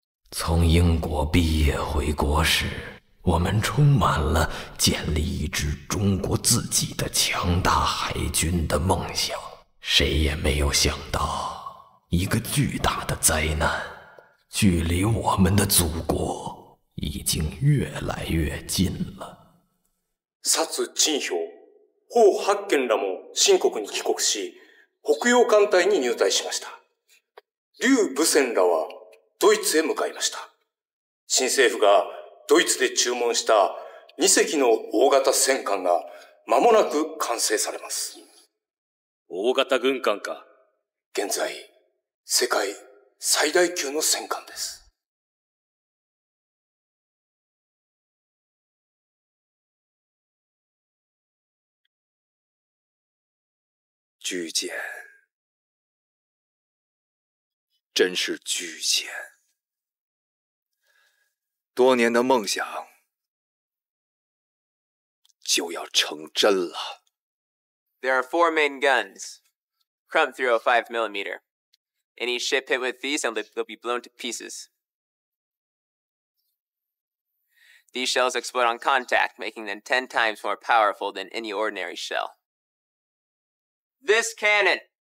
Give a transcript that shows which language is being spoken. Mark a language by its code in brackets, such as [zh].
[zh] 从英国毕业回国时，我们充满了建立一支中国自己的强大海军的梦想。谁也没有想到，一个巨大的灾难距离我们的祖国已经越来越近了。 [ja] 薩津氷、彭八賢らも清国に帰国し、北洋艦隊に入隊しました。劉武仙らはドイツへ向かいました。新政府がドイツで注文した2隻の大型戦艦が間もなく完成されます。大型軍艦か。現在、世界最大級の戦艦です。 [zh] 巨舰，真是巨舰。多年的梦想就要成真了。 [en] There are 4 main guns. Crump 305mm. Any ship hit with these, and they'll be blown to pieces. These shells explode on contact, making them 10 times more powerful than any ordinary shell. This cannon.